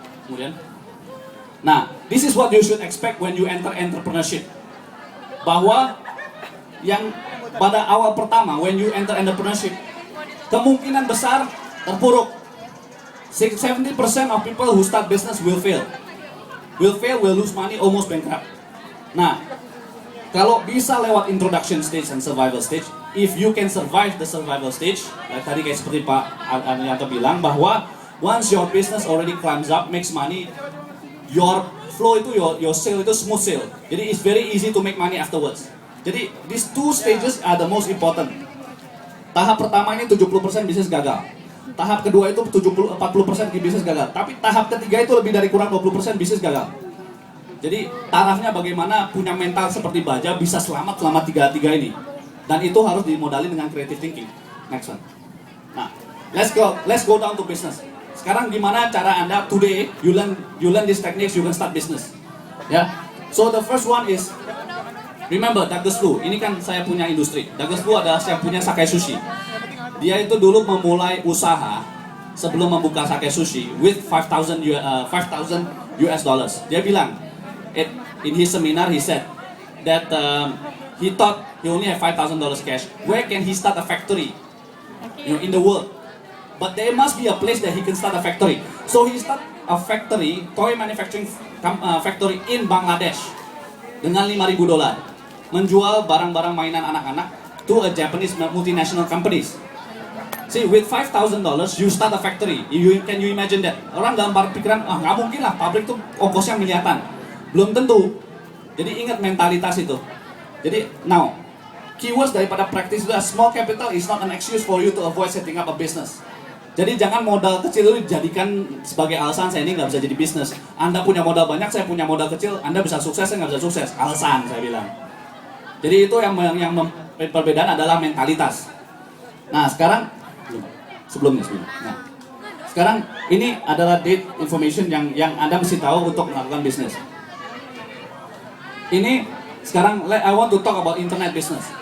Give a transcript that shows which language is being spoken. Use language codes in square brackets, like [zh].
[id] Kemudian, nah, [en] this is what you should expect when you enter entrepreneurship. [id] Bahwa yang pada awal pertama, [en] when you enter entrepreneurship, [id] kemungkinan besar terpuruk. [en] 70% of people who start business will fail. Will lose money, almost bankrupt. [id] Nah, kalau bisa lewat [en] introduction stage and survival stage, if you can survive the survival stage, [id] tadi kayak seperti Pak Anianto bilang bahwa [en] once your business already climbs up, makes money, your flow itu, your sale itu smooth sale. Jadi it's very easy to make money afterwards. Jadi these two stages are the most important. [id] Tahap pertama ini 70% bisnis gagal. Tahap kedua itu 40% bisnis gagal. Tapi tahap ketiga itu lebih dari kurang 20% bisnis gagal. Jadi tarafnya bagaimana punya mental seperti baja bisa selamat selama tiga ini. Dan itu harus dimodali dengan [en] creative thinking. Next one. Nah, let's go down to business. [id] Sekarang gimana cara Anda [en] today you learn these techniques, you can start business. Ya. So the first one is remember Douglas Lu. [id] Ini kan saya punya industri. Douglas Lu adalah saya punya Sakai Sushi. Dia itu dulu memulai usaha sebelum membuka Sakai Sushi [en] with 5,000 US dollars. [id] Dia bilang [en] in his seminar he said that he thought he only had $5,000 cash. Where can he start a factory? In the world. But there must be a place that he can start a factory. So he start a factory, toy manufacturing factory in Bangladesh [id] dengan $5,000, menjual barang-barang mainan anak-anak [en] to a Japanese multinational companies. See, with $5,000 you start a factory. Can you imagine that? [id] Orang dalam pikiran, nggak mungkin lah, pabrik tuh ongkosnya miliaran. Belum tentu. Jadi ingat mentalitas itu. [en] Jadi now, keywords daripada practice itu, small capital is not an excuse for you to avoid setting up a business. [id] Jadi jangan modal kecil itu dijadikan sebagai alasan saya ini nggak bisa jadi bisnis. Anda punya modal banyak, saya punya modal kecil, Anda bisa sukses, saya nggak bisa sukses. Alasan saya bilang. Jadi itu yang perbedaan adalah mentalitas. Nah sekarang sebelumnya. Nah, sekarang ini adalah date information yang Anda mesti tahu untuk melakukan bisnis. Ini sekarang [en] I want to talk about internet business.